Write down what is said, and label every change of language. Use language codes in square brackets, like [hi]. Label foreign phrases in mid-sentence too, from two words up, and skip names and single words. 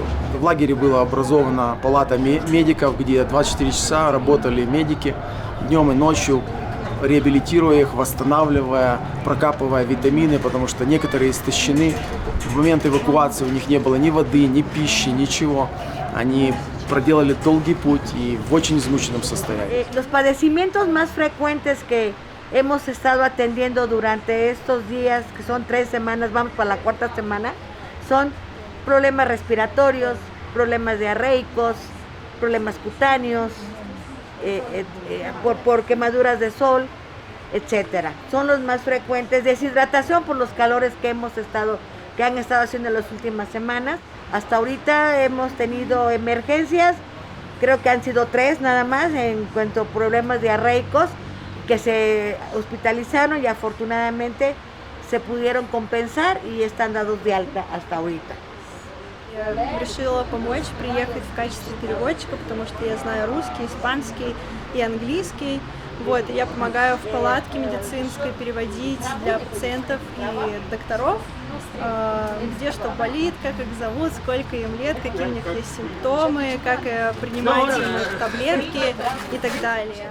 [ru] В лагере была образована палата медиков, где 24 часа работали медики днем и ночью, реабилитируя их, восстанавливая, прокапывая витамины, потому что некоторые истощены. В момент эвакуации у них не было ни воды, ни пищи, ничего. Они проделали долгий путь и в очень измученном состоянии. [es] Los padecimientos más frecuentes que hemos estado atendiendo durante estos días, que son 3 semanas, vamos para la 4ª semana, son problemas respiratorios, problemas diarreicos, problemas cutáneos, por quemaduras de sol, etcétera. Son los más frecuentes. Deshidratación por los calores que han estado haciendo en las últimas semanas. Hasta ahorita hemos tenido emergencias, creo que han sido 3 nada más en cuanto a problemas diarreicos que se hospitalizaron y afortunadamente se pudieron compensar y están dados de alta hasta ahorita. [ru] Я решила помочь, приехать в качестве переводчика, потому что я знаю русский, испанский и английский. Вот, и я помогаю в палатке медицинской переводить для пациентов и докторов, где что болит, как их зовут, сколько им лет, какие у них есть симптомы, как принимать им таблетки и так далее.